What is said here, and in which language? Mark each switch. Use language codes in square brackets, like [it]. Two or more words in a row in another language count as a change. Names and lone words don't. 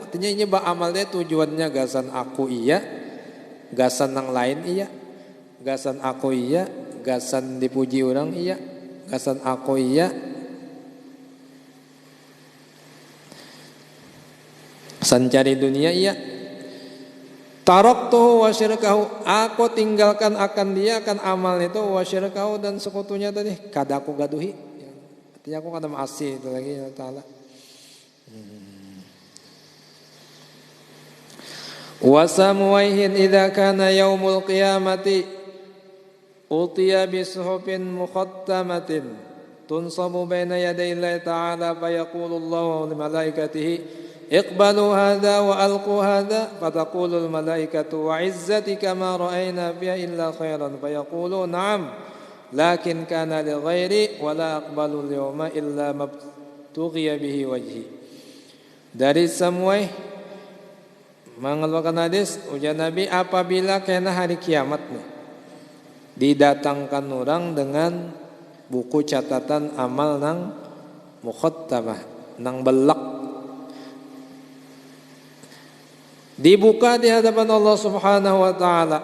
[bjn] Artinya ini amalnya tujuannya gasan aku iya, gasan yang lain iya, gasan aku iya, gasan dipuji orang iya, gasan aku iya, gasan cari dunia iya. [ar] تركته وشركه, [bjn] aku tinggalkan akan dia, akan amal itu, [ar] وشركه, [bjn] dan sekutunya tadi kada aku gaduhi. Artinya aku kada maasi itu lagi ya Ta'ala. [ar] وشمويه إذا كان يوم القيامة أتي بصحف مختمة تنصب بين يدي الله تعالى فيقول الله لملائكته اقبلوا هذا وألقوا هذا فتقول الملائكة وعزتك ما رأينا فيها إلا خيرا فيقول نعم لكن كان لغيري ولا أقبل اليوم إلا ما ابتغي به وجهي. [bjn] Dari Samwai mengeluarkan hadis, ujar Nabi, apabila kena hari kiamat nih, didatangkan orang dengan buku catatan amal nang mukhattamah, nang belak, dibuka di hadapan Allah [ar] سبحانه وتعالى.